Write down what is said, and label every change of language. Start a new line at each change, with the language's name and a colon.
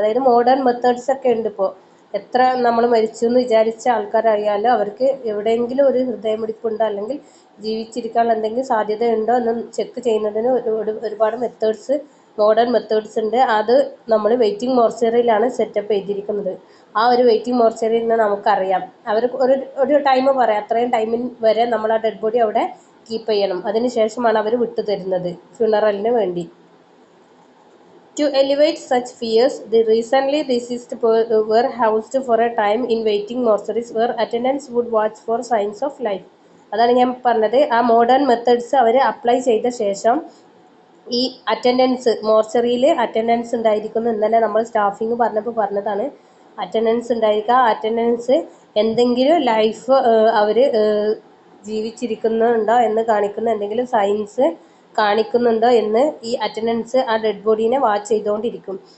Malayalam: അതായത് modern methods ഒക്കെ ഉണ്ട്. ഇപ്പോൾ എത്ര നമ്മൾ മരിച്ചു എന്ന് വിചാരിച്ച ആൾക്കാരായാലും അവർക്ക് എവിടെയെങ്കിലും ഒരു ഹൃദയമിടിപ്പുണ്ടോ അല്ലെങ്കിൽ ജീവിച്ചിരിക്കാനുള്ള എന്തെങ്കിലും സാധ്യതയുണ്ടോ എന്ന് ചെക്ക് ചെയ്യുന്നതിന് ഒരുപാട് മെത്തേഡ്സ്, മോഡേൺ മെത്തേഡ്സ് ഉണ്ട്. അത് നമ്മൾ വെയിറ്റിംഗ് മോർച്ചറിയിലാണ് സെറ്റപ്പ് ചെയ്തിരിക്കുന്നത്. ആ ഒരു വെയിറ്റിംഗ് മോർച്ചറിയിൽ നിന്ന് നമുക്കറിയാം, അവർ ഒരു ടൈം പറയാം, അത്രയും ടൈമിൽ വരെ നമ്മൾ ആ ഡെഡ് ബോഡി അവിടെ കീപ്പ് ചെയ്യണം. അതിനുശേഷമാണ് അവർ വിട്ടുതരുന്നത് ഫ്യൂണറലിന് വേണ്ടി.
English: To alleviate such fears, the recently deceased were housed for a time in waiting mortuaries where attendants would watch for signs of life.
Malayalam: അതാണ് ഞാൻ പറഞ്ഞത്. ആ മോഡേൺ മെത്തേഡ്സ് അവർ അപ്ലൈ ചെയ്ത ശേഷം ഈ അറ്റൻഡൻസ്, മോർച്ചറിയിൽ അറ്റൻഡൻസ് ഉണ്ടായിരിക്കുന്നു. ഇന്നലെ നമ്മൾ സ്റ്റാഫിങ് പറഞ്ഞതാണ്. അറ്റൻഡൻസ് ഉണ്ടായിരിക്കുക. ആ അറ്റൻഡൻസ് എന്തെങ്കിലും ലൈഫ് അവർ ജീവിച്ചിരിക്കുന്നുണ്ടോ എന്ന് കാണിക്കുന്ന എന്തെങ്കിലും സയൻസ് കാണിക്കുന്നുണ്ടോ എന്ന് ഈ അറ്റൻഡൻസ് ആ ഡെഡ് ബോഡീനെ വാച്ച് ചെയ്തുകൊണ്ടിരിക്കും.